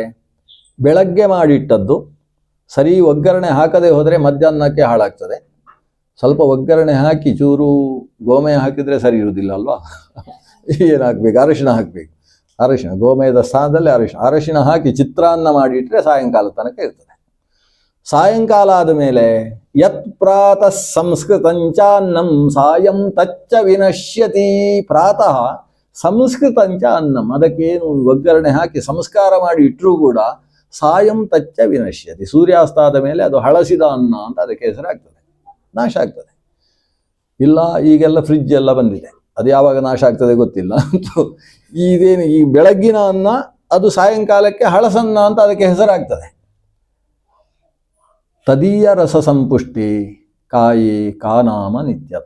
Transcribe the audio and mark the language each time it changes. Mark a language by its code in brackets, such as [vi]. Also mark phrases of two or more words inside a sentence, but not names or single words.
[kn] ಬೆಳಗ್ಗೆ ಮಾಡಿಟ್ಟದ್ದು ಸರಿ ಒಗ್ಗರಣೆ ಹಾಕದೆ ಹೋದರೆ ಮಧ್ಯಾಹ್ನಕ್ಕೆ ಹಾಳಾಗ್ತದೆ. ಸ್ವಲ್ಪ ಒಗ್ಗರಣೆ ಹಾಕಿ ಚೂರು ಗೋಮಯ ಹಾಕಿದರೆ ಸರಿ ಇರುವುದಿಲ್ಲ ಅಲ್ವಾ. ಏನು ಹಾಕ್ಬೇಕು? ಅರಿಶಿಣ ಹಾಕಬೇಕು. ಅರಿಶಿಣ, ಗೋಮಯದ ಸ್ಥಾನದಲ್ಲಿ ಅರಿಶಿಣ ಹಾಕಿ ಚಿತ್ರಾನ್ನ ಮಾಡಿಟ್ರೆ ಸಾಯಂಕಾಲ ತನಕ ಇರ್ತದೆ. ಸಾಯಂಕಾಲ ಆದ ಮೇಲೆ [sa] ಯತ್ ಪ್ರಾತಃ ಸಂಸ್ಕೃತಂಚಾನ್ನಂ ಸಾಯಂ ತಚ್ಚ ವಿನಶ್ಯತಿ. ಪ್ರಾತಃ ಸಂಸ್ಕೃತಂಚ ಅನ್ನಂ, [kn] ಅದಕ್ಕೇನು ಒಗ್ಗರಣೆ ಹಾಕಿ ಸಂಸ್ಕಾರ ಮಾಡಿ ಇಟ್ಟರೂ ಕೂಡ [sa] ಸಾಯಂ ತಚ್ಚ ವಿನಶ್ಯತಿ. [kn] ಸೂರ್ಯಾಸ್ತಾದ ಮೇಲೆ ಅದು ಹಳಸಿದ ಅನ್ನ ಅಂತ ಅದಕ್ಕೆ ಹೆಸರಾಗ್ತದೆ, ನಾಶ ಆಗ್ತದೆ. ಇಲ್ಲ, ಈಗೆಲ್ಲ ಫ್ರಿಡ್ಜ್ ಎಲ್ಲ ಬಂದಿದೆ, ಅದು ಯಾವಾಗ ನಾಶ ಆಗ್ತದೆ ಗೊತ್ತಿಲ್ಲ. ಇದೇನು ಈ ಬೆಳಗ್ಗಿನ ಅನ್ನ ಅದು ಸಾಯಂಕಾಲಕ್ಕೆ ಹಳಸನ್ನ ಅಂತ ಅದಕ್ಕೆ ಹೆಸರಾಗ್ತದೆ. [sa] ತದೀಯ ರಸ ಸಂಪುಷ್ಟಿ ಕಾಯಿ ಕಾನಾಮ ನಿತ್ಯತ.